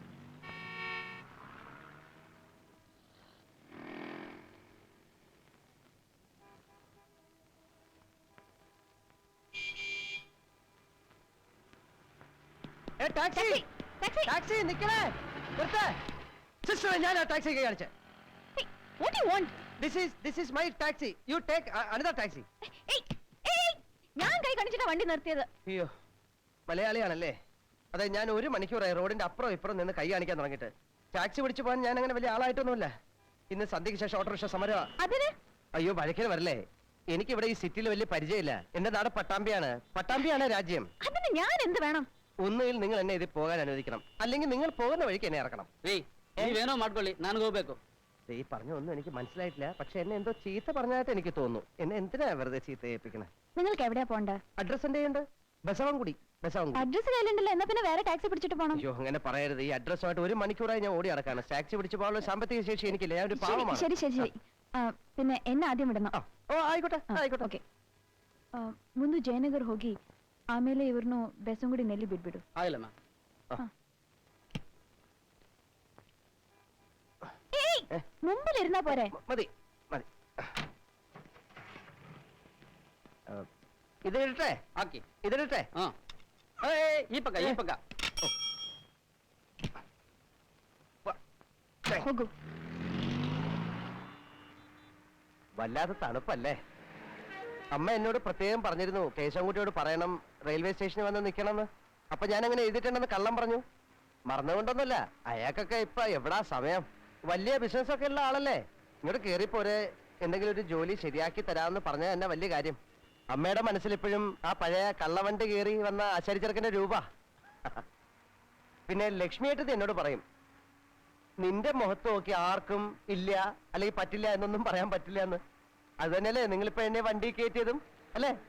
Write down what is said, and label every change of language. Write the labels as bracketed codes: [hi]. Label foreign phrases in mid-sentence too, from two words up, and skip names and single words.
[ml] ടാക്സി Taxi! ടാക്സി നിക്കണേ നിർത്തേ സിസ്റ്റർ ഞാൻ ആ ടാക്സി കാണിച്ചേ [en] Hey, what do you want? this is my taxi you take another taxi Hey, hey! [ml] ഞാൻ കൈ കാണിച്ചിട്ടാ വണ്ടി നിർത്തിയത്. അയ്യോ മലയാളിയാണല്ലേ അതെ ഞാൻ 1 മണിക്കൂറായി റോഡിന്റെ അപ്പുറം ഇപ്പുറം നിന്ന് കൈ കാണിക്കാൻ തുടങ്ങിയിട്ട് ടാക്സി പിടിച്ചു പോകാൻ ഞാൻ അങ്ങനെ വലിയ ആളായിട്ടൊന്നുമില്ല ഇന്ന് സന്ധ്യയ്ക്ക് ശേഷം ഓട്ടോറിക്ഷ സമരമാ അതിന് അയ്യോ വഴക്കിന് വരല്ലേ എനിക്കിവിടെ ഈ സിറ്റിയിൽ വലിയ പരിചയമില്ല എന്റെ നാട് പട്ടാമ്പിയാണ് രാജ്യം അതിന് ഞാൻ എന്ത് വേണം? ഒന്നുകിൽ നിങ്ങൾ എന്നെ ഇതിൽ പോകാൻ അനുവദിക്കണം അല്ലെങ്കിൽ നിങ്ങൾ പോകുന്ന വഴിക്ക് എന്നെ ഇറക്കണം [kn] ನೀವೇನೋ ಮಾಡ್ಕೊಳ್ಳಿ ನಾನು ಹೋಗ್ಬೇಕು [ml] ഈ പറഞ്ഞ ഒന്നും എനിക്ക് മനസ്സിലായിട്ടില്ല പക്ഷെ എന്നെ എന്തോ ചീത്ത പറഞ്ഞായിട്ട് എനിക്ക് തോന്നുന്നു എന്നെ എന്തിനാ വെറുതെ ചീത്ത ഏൽപ്പിക്കണേ നിങ്ങൾക്ക് എവിടെയാ പോണ്ടേ? അഡ്രസ് എന്റെ ഉണ്ട് ബസവൻകുടി അഡ്രസ് കയ്യിലുണ്ടല്ലോ, എന്നാ പിന്നെ വേറെ ടാക്സി പിടിച്ചിട്ട് പോണം. അയ്യോ അങ്ങനെ പറയരുത് ഈ അഡ്രസ്സുമായിട്ട് 1 മണിക്കൂറായി ഞാൻ ഓടി നടക്കാണ് ടാക്സി പിടിച്ചു പോകാനുള്ള സാമ്പത്തിക ശേഷി എനിക്കില്ല ഞാൻ ഒരു പാവമാണ് ശരി ശരി ശരി. പിന്നെ എന്നെ ആദ്യം വിടണം. [kn] ಓ ಆಯ್ಕೋಟೆ ಆಯ್ಕೋಟೆ ಓಕೆ. ಮುಂದೆ ಜಯನಗರ್ ಹೋಗಿ ಆಮೇಲೆ ಇವ್ರನ್ನು ಬೆಸಂಗುಡಿ ನೆಲ್ಲಿ ಬಿಟ್ಬಿಡು. ಆಗಿಲ್ಲ ಮ್ಯಾಮ್ [ml] മുമ്പിലിരുന്നാ പോരെ? മതി മതി ഇതിടട്ടെ [kn] ಹಾಕಿ [ml] ഇതിടട്ടെ [kn] ಹಾ ಈ ಪಕ್ಕ ಹೋಗು. [ml] വല്ലാത്ത തണുപ്പല്ലേ അമ്മ എന്നോട് പ്രത്യേകം പറഞ്ഞിരുന്നു കേശവൻകുട്ടിയോട് പറയണം റെയിൽവേ സ്റ്റേഷനിൽ വന്ന് നിൽക്കണമെന്ന് അപ്പൊ ഞാൻ അങ്ങനെ എഴുതിയിട്ടുണ്ടെന്ന് കള്ളം പറഞ്ഞു മറന്നുകൊണ്ടൊന്നുമില്ല അയാൾക്കൊക്കെ ഇപ്പൊ എവിടാ സമയം വലിയ ബിസിനസ് ഒക്കെ ഉള്ള ആളല്ലേ ഇങ്ങോട്ട് കേറിപ്പോരെ എന്തെങ്കിലും ഒരു ജോലി ശരിയാക്കി തരാമെന്ന് പറഞ്ഞ തന്നെ വലിയ കാര്യം അമ്മയുടെ മനസ്സിലിപ്പോഴും ആ പഴയ കള്ളവണ്ടി കയറി വന്ന ആശാരിച്ചെറുക്കന്റെ രൂപ പിന്നെ ലക്ഷ്മിയായിട്ട് എന്നോട് പറയും നിന്റെ മുഖത്ത് നോക്കി ആർക്കും ഇല്ല അല്ലെങ്കിൽ പറ്റില്ല എന്നൊന്നും പറയാൻ പറ്റില്ല എന്ന് അത് തന്നെയല്ലേ നിങ്ങളിപ്പോ എന്നെ വണ്ടി കയറ്റിയതും അല്ലേ